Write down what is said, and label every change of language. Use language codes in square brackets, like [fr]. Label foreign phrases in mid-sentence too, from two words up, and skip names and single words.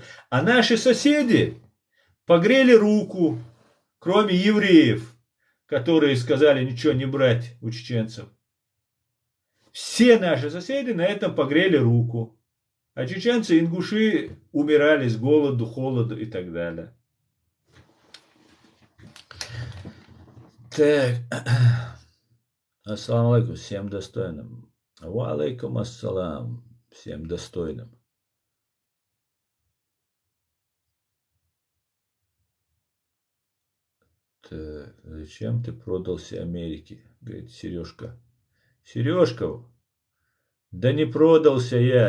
[ru] А наши соседи погрели руку, кроме евреев, которые сказали ничего не брать у чеченцев. Все наши соседи на этом погрели руку. А чеченцы и ингуши умирали с голоду, холоду и так далее. Так. [ar] السلام عليكم, [ru] всем достойным. [ar] وعليكم السلام, [ru] всем достойным. Так, зачем ты продался Америке? Говорит Сережка. Сережка, да не продался я.